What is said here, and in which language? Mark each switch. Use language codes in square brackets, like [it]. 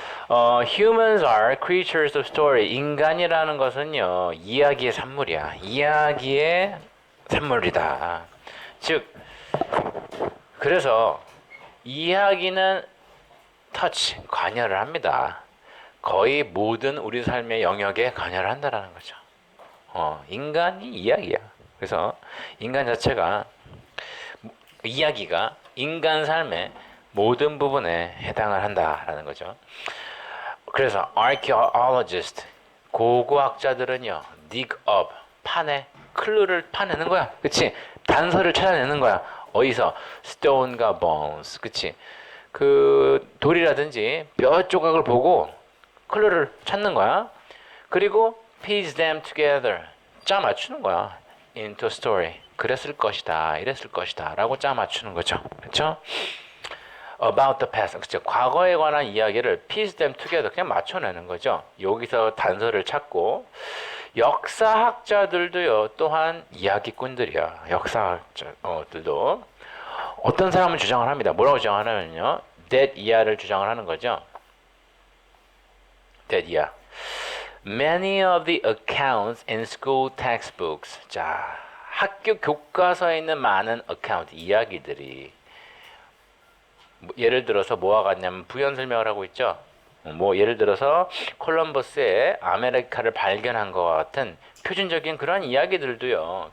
[en] Humans are creatures of story. [ko] 인간이라는 것은요, 이야기의 산물이야. 이야기의 산물이다. 즉, 그래서 이야기는 터치, 관여를 합니다. 거의 모든 우리 삶의 영역에 관여를 한다는 거죠. 인간이 이야기야. 그래서 인간 자체가 이야기가 인간 삶의 모든 부분에 해당을 한다라는 거죠. 그래서 archaeologist 고고학자들은요, [en] dig up [ko] 파내 클루를 파내는 거야. 그치? 단서를 찾아내는 거야. 어디서? stone과 bones. 그치? 그 돌이라든지 뼈 조각을 보고 클루를 찾는 거야. [en] 그리고 piece them together. [ko] 짜 맞추는 거야. [en] into story. [ko] 그랬을 것이다. 이랬을 것이다. 라고 짜 맞추는 거죠. 그렇죠? [en] about the past. [ko] 그렇죠? 과거에 관한 이야기를 [en] piece them together. [ko] 그냥 맞춰내는 거죠. 여기서 단서를 찾고 역사학자들도요. 또한 이야기꾼들이야. 역사학자들도 어떤 사람은 주장을 합니다. 뭐라고 주장하냐면요. that 이하를 주장을 하는 거죠. that 이하. [en] Many of the accounts in school textbooks. [ko] 자, 학교 교과서에 있는 많은 account, 이야기들이 예를 들어서 뭐와 같냐면 부연 설명을 하고 있죠. 예를 들어서 콜럼버스의 아메리카를 발견한 것과 같은 표준적인 그런 이야기들도요.